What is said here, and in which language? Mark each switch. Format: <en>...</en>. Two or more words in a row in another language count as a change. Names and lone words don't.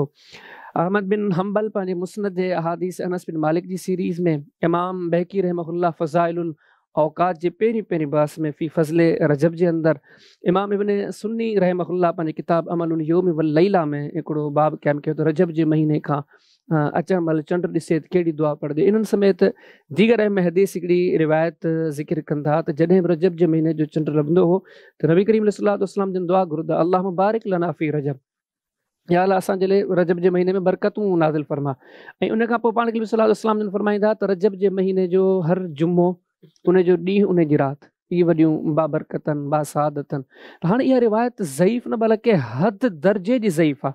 <sd>अहमद बिन हम्बल पंहिंजे मुस्नद जे अहादीस अनस बिन मालिक जी सीरीज़ में इमाम बहकी रहमहुल्लाह फ़ज़ाइलुल औक़ात जे पहिरीं बहस में फ़ी फ़ज़ले रजब जे अंदरि इमाम इब्न सुन्नी रहमहुल्लाह पंहिंजे किताब अमलुल यौम वल लैला में हिकिड़ो बाब क़याम कयो त रजब जे महीने खां अचण महिल चंड ॾिसे त कहिड़ी दुआ पढ़जे। इन्हनि समेत दीगर अहम हदीस हिकिड़ी रिवायत ज़िक्र कनि था त जॾहिं बि रजब जे महीने जो चंड लभंदो हो त नबी करीम</sd> <ar>صلى الله عليه وسلم</ar> <sd>जन दुआ घुरदा,</sd> <ar>الله مبارك لنا في رجب,</ar> <sd>या अल्लाह असांजे लाइ रजब जे महीने में बरकतूं नाज़िल फरमा। ऐं उन खां पोइ पाण करीम</sd> <ar>صلى الله عليه وسلم</ar> <sd>जन फरमाईंदा त रजब जे महीने जो हर जुमो, उन जो ॾींहुं, उन जी राति, इहे वॾियूं बाबरकतनि बासादतनि। त हाणे इहा रिवायत ज़ईफ़ न बल्कि हद दर्जे जी ज़ईफ़ आहे।</sd>